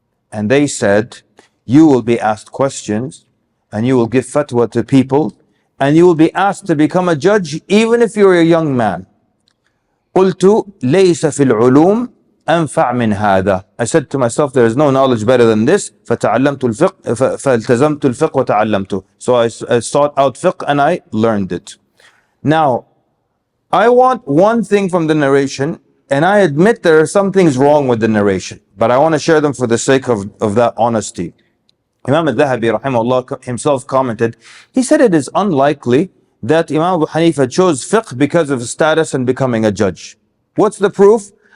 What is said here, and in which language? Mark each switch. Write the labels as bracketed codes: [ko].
[en] And they said, you will be asked questions, and you will give fatwa to people, and you will be asked to become a judge even if you're a young man. [ar] قلت ليس في العلوم أنفع من هذا. [en] I said to myself, there is no knowledge better than this. [ar] فتعلمت الفقه فالتزمت الفقه وتعلمته. [en] So I sought out fiqh and I learned it. Now, I want one thing from the narration, and I admit there are some things wrong with the narration, but I want to share them for the sake of that honesty. Imam al-Dhahabi rahimahullah himself commented, he said it is unlikely that Imam Abu Hanifa chose fiqh because of his status and becoming a judge. What's the proof?